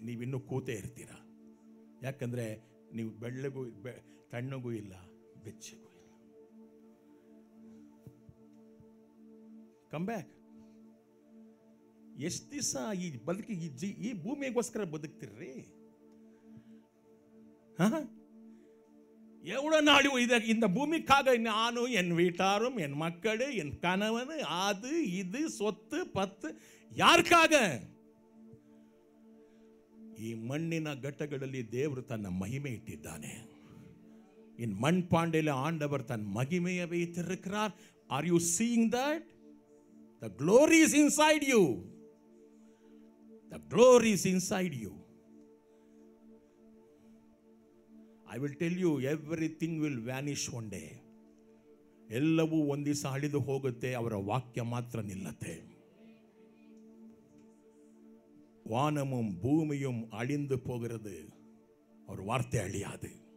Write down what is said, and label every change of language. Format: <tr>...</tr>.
<kn>ನೀವಿನ್ನೂ ಕೂತೇ ಇರ್ತೀರ. ಯಾಕಂದರೆ ನೀವು ಬೆಳ್ಳಗೂ ತಣ್ಣಗೂ ಇಲ್ಲ, ಬೆಚ್ಚಗೂ ಇಲ್ಲ.</kn> <en>Come back.</en> <kn>ಎಷ್ಟು ದಿವಸ ಈ ಬದುಕಿ ಈ ಭೂಮಿಗೋಸ್ಕರ ಬದುಕ್ತಿರ್ರಿ?</kn> <ta>எவ்வளோ நாள் இந்த பூமிக்காக நானும் என் வீட்டாரும் என் மக்கள் என் கணவன் அது இது சொத்து பத்து ಯಾರ್ಕಾಗ?</ta> <kn>ಈ ಮಣ್ಣಿನ ಘಟ್ಟಗಳಲ್ಲಿ ದೇವರು ತನ್ನ ಮಹಿಮೆ ಇಟ್ಟಿದ್ದಾನೆ.</kn> <ta>ಇನ್ ಮಣ್ ಪಾಂಡೆಯಲ್ಲಿ ಆಂಡவர் தன் மகிமையை வைத்திருக்கிறார்.</ta> <en>Are you seeing that? The glory is inside you. The glory is inside you. I will tell you, everything will vanish one day.</en> <kn>ಎಲ್ಲವೂ ಒಂದು ದಿವಸ ಅಳಿದು ಹೋಗುತ್ತೆ, ಅವರ ವಾಕ್ಯ ಮಾತ್ರ ನಿಲ್ಲತ್ತೆ.</kn> <ta>வானமும் பூமியும் அழிந்து போகிறது, அவர் வார்த்தை அழியாது.</ta>